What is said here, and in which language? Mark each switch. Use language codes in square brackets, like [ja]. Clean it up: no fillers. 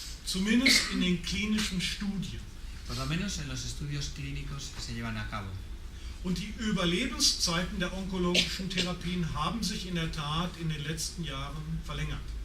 [de] Zumindest in den klinischen Studien. [es] Por lo menos en los estudios clínicos que se llevan a cabo. [de] Und die Überlebenszeiten der onkologischen Therapien haben sich in der Tat in den letzten Jahren verlängert.